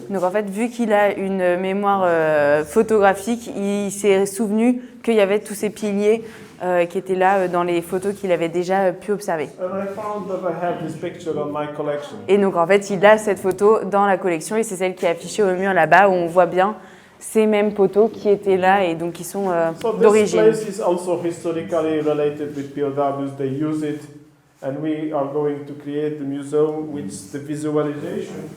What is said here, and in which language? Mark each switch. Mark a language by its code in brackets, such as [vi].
[fr] Donc en fait, vu qu'il a une mémoire photographique, il s'est souvenu qu'il y avait tous ces piliers qui étaient là dans les photos qu'il avait déjà pu observer. [en] And I found that I have this picture on my collection. [fr] Et donc en fait, il a cette photo dans la collection et c'est celle qui est affichée au mur là-bas où on voit bien ces mêmes poteaux qui étaient là et donc qui sont d'origine. [en] So this place is also historically related with POWs. They use it, and we are going to create the museum with the visualization.